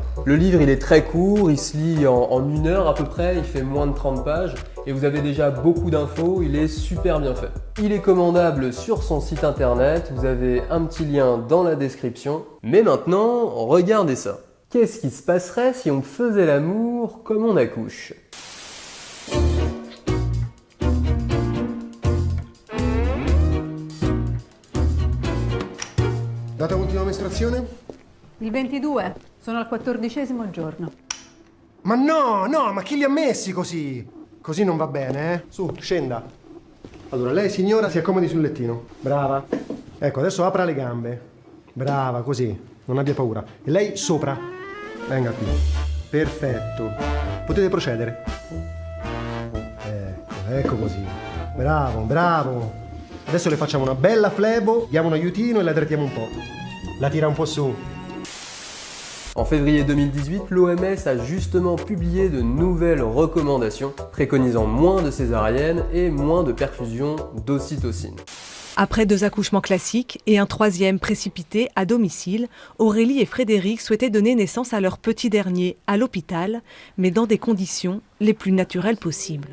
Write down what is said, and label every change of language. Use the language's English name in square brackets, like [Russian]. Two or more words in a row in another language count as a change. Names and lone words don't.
[French] Le livre il est très court, il se lit en 1 heure à peu près, il fait moins de 30 pages et vous avez déjà beaucoup d'infos, il est super bien fait. Il est commandable sur son site internet, vous avez un petit lien dans la description. Mais maintenant, regardez ça. Qu'est-ce qui se passerait si on faisait l'amour comme on accouche ? [Italian] Data ultima mestruazione? Il 22, sono al 14° giorno. Ma no, ma chi li ha messi così? Così non va bene, eh? Su, scenda. Allora, lei signora si accomodi sul lettino. Brava. Ecco, adesso apra le gambe. Brava, così. Non abbia paura. E lei sopra. Venga qui. Perfetto. Potete procedere. Ecco così. Bravo. Adesso le facciamo una bella flebo, diamo un aiutino e la trattiamo un po'. La tira un po' su. [French] En février 2018, l'OMS a justement publié de nouvelles recommandations préconisant moins de césariennes et moins de perfusion d'ocytocine. Après 2 accouchements classiques et un 3e précipité à domicile, Aurélie et Frédéric souhaitaient donner naissance à leur petit dernier à l'hôpital, mais dans des conditions les plus naturelles possibles.